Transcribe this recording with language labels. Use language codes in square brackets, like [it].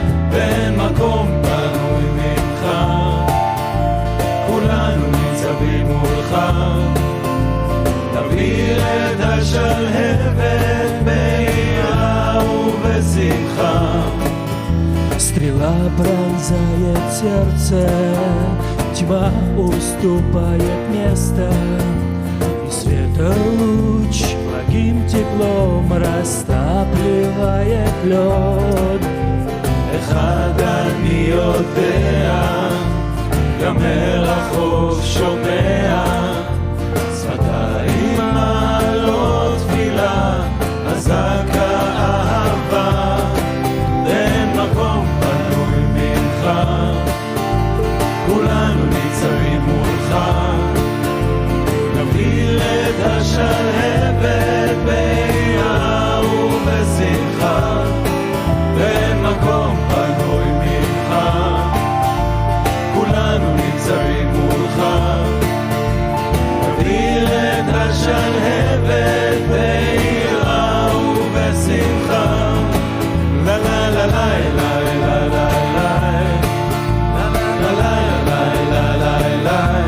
[he] ואין מקום פנוי ממך, כולנו ניצבים מולך. נבהיר את השלהבת ביער ובשמחה. [ru] Стрела пронзает сердце, тьма уступает место, и светолуч благим теплом растапливает лед. [he] אחד אני יודע, גם מרחוק שומע, שפתיים מעלות תפילה, אזעקה אהבה, ואין מקום פנוי ממך, כולנו ניצבים מולך, נבהיר את השלהבת ביער ובשמחה, ואין מקום פנוי ממך, כולנו ניצבים מולך, נבהיר את השלהבת ביער ובשמחה. La la la la la la la la la la la la la la la